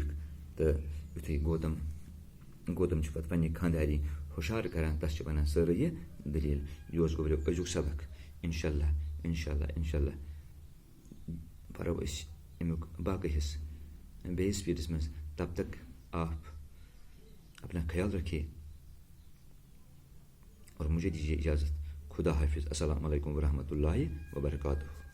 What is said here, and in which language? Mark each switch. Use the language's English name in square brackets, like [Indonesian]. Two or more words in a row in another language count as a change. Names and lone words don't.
[Kashmiri] تہٕ یُتھُے گوتم چھُ پتہٕ پننہِ خانٛدارنہِ ہُشار کران، تس چھِ ونان سٲرٕے یہِ دٔلیٖل۔ یہِ اوس گوٚبریو أزیُک سبق۔ [Arabic] انشاء اللہ انشاء اللہ انشاء اللہ [Kashmiri] پرو أسۍ امیُک باقٕے حصہٕ بیٚیِس پیٖرِس منٛز۔ [Urdu] تب تک آپ اپنا خیال رکھیے اور مجھے دیجیے اجازت۔ خدا حافظ۔ [Arabic] السلام علیکم ورحمۃ اللہ وبرکاتہ۔